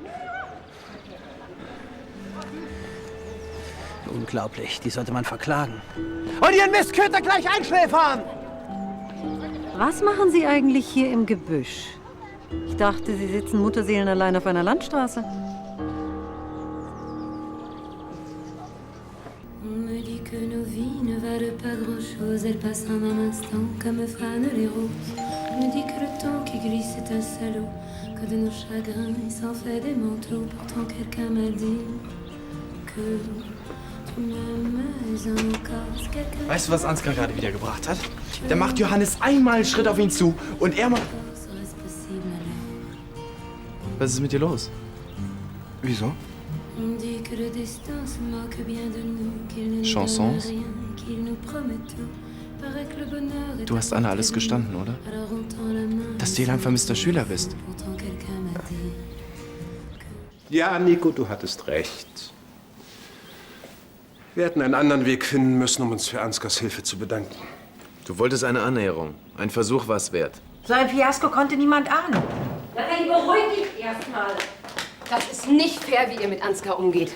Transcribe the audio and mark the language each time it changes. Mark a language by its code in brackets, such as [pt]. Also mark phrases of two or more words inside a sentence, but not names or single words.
[de] Unglaublich, die sollte man verklagen. Und Ihren Mist könnt ihr gleich einschläfern! Was machen Sie eigentlich hier im Gebüsch? Ich dachte, Sie sitzen mutterseelenallein auf einer Landstraße. [fr] On me dit que nos vies ne valent pas grand-chose, elles passent en un instant comme fanent les roses. On me dit que le temps qui glisse est un salaud, que de nos chagrins il s'en fait des manteaux. Pourtant quelqu'un m'a dit que tu m'aimes encore. [de] Weißt du, was Ansgar gerade wieder gebracht hat? Der macht Johannes einmal einen Schritt auf ihn zu und er macht... Was ist mit dir los? Wieso? [fr] On dit que le destin se moque bien de nous, qu'il ne nous Chansons? donne rien, qu'il nous promet tout. Paraît que le bonheur est [de] Du hast Anna alles gestanden, oder? [fr] alors on tend la main. [de] Dass du ein vermisster Schüler bist. [fr] Pourtant quelqu'un m'a dit. [de] Ja, Nico, du hattest recht. Wir hätten einen anderen Weg finden müssen, um uns für Ansgars Hilfe zu bedanken. Du wolltest eine Annäherung. Ein Versuch war es wert. So ein Fiasko konnte niemand ahnen. Nathalie, beruhig dich erstmal. Das ist nicht fair, wie ihr mit Ansgar umgeht.